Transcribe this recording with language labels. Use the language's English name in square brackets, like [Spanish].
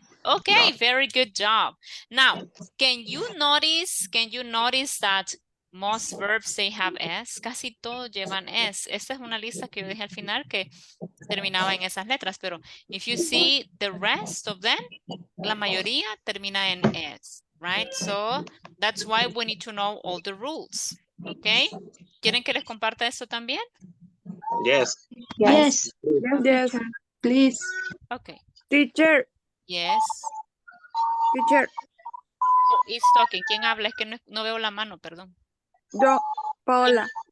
[English] Okay, very good job. Now, can you notice that Most verbs they have S. [Spanish] Casi todos llevan S. Esta es una lista que yo dejé al final que terminaba en esas letras, pero [English] if you see the rest of them, [Spanish] la mayoría termina en S, right? [English] So that's why we need to know all the rules, okay? [Spanish] ¿Quieren que les comparta esto también? [English] Yes. Yes. Yes. Please. Okay. Teacher. Yes. Teacher. Who is talking? [Spanish] ¿Quién habla? Es que no veo la mano, perdón. Yo. Paola.